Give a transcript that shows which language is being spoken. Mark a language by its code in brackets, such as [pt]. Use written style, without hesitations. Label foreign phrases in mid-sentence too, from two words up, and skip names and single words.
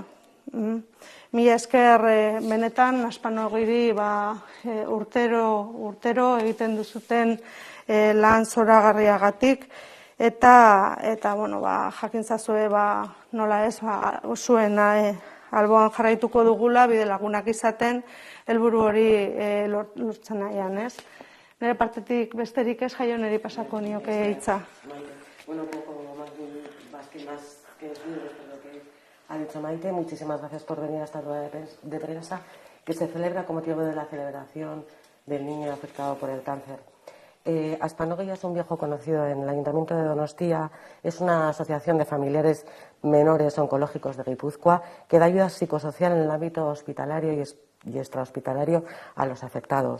[eu] Mila esker benetan Aspanogiri urtero egiten duzuten lan zoragarriagatik, eta jakin zazue nola ez, zuen alboan jarraituko dugula bide lagunak izaten helburu hori lortzen nahian, ez? Nire partetik besterik ez, Jaio, niri pasako nioke hitza. [es] Bueno, un poco más que después de lo que ha dicho Maite, muchísimas gracias por venir a esta rueda de prensa que se celebra con motivo de la celebración del niño afectado por el cáncer. Aspanogi ya es un viejo conocido en el Ayuntamiento de Donostia, es una asociación de familiares menores oncológicos de Guipúzcoa que da ayuda psicosocial en el ámbito hospitalario y extrahospitalario a los afectados.